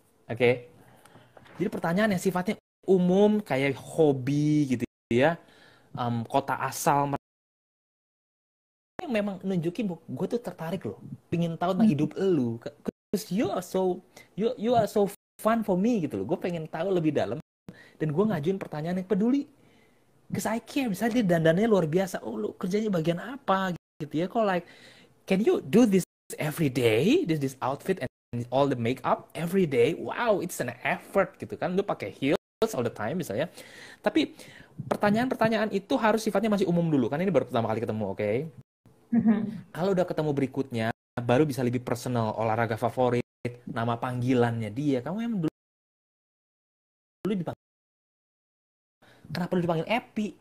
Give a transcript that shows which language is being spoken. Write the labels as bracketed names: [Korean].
[Indonesian] Oke? Jadi pertanyaan yang sifatnya umum, kayak hobi gitu ya, kota asal, yang memang nunjukin gue tuh tertarik loh, pingin tahu tentang hidup elu. [English] Cause you are so fun for me [Indonesian] gitu loh. Gue pengen tahu lebih dalam dan gue ngajuin pertanyaan yang peduli. [English] Cause I care. [Indonesian] Misalnya dia dandannya luar biasa. Oh, lu kerjanya bagian apa gitu ya? [English] Kok like, can you do this every day? This outfit and all the makeup every day? Wow, it's an effort [Indonesian] gitu kan. Lu pakai [English] heels all the time [Indonesian] misalnya. Tapi pertanyaan-pertanyaan itu harus sifatnya masih umum dulu. Kan ini baru pertama kali ketemu, oke? Kalau udah ketemu berikutnya, baru bisa lebih personal, olahraga favorit, nama panggilannya dia. Kamu yang dulu dipanggil, kenapa lu dipanggil Epi?